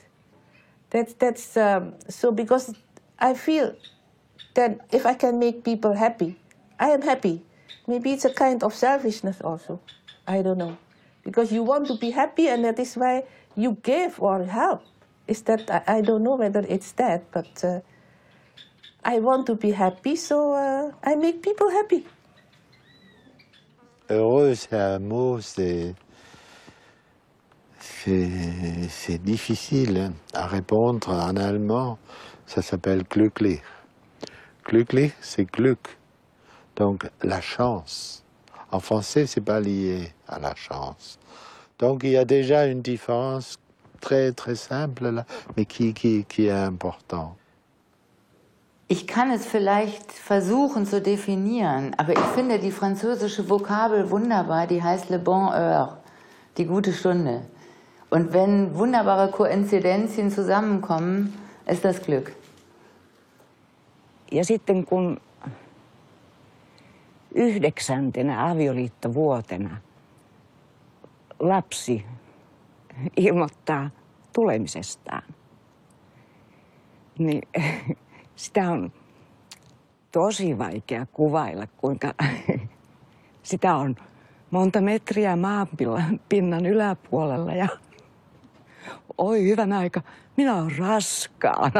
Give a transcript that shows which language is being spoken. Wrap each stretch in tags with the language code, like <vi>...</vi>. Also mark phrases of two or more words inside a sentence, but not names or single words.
<en>That's so because I feel that if I can make people happy, I am happy. Maybe it's a kind of selfishness also. I don't know. Because you want to be happy and that is why you give or help. Is that, I don't know whether it's that, but I want to be happy, so I make people happy.</en> <fr>Heureux, c'est un mot, c'est difficile à répondre en allemand. Ça s'appelle glücklich. Glücklich, c'est Glück. Donc, la chance. En français, c'est pas lié à la chance. Donc, il y a déjà une différence très, très simple là, mais qui est importante.</fr> <de>Ich kann es vielleicht versuchen zu definieren, aber ich finde die französische Vokabel wunderbar, die heißt</de> <fr>le bon heure,</fr> <de>die gute Stunde. Und wenn wunderbare Koinzidenzien zusammenkommen, ist das Glück.</de> <fi>Ja sitten kun 9. avioliittovuotena lapsi ilmoittaa tulemisestaan, niin sitä on tosi vaikea kuvailla, kuinka sitä on monta metriä maanpinnan yläpuolella ja oi hyvän aika, minä olen raskaana.</fi>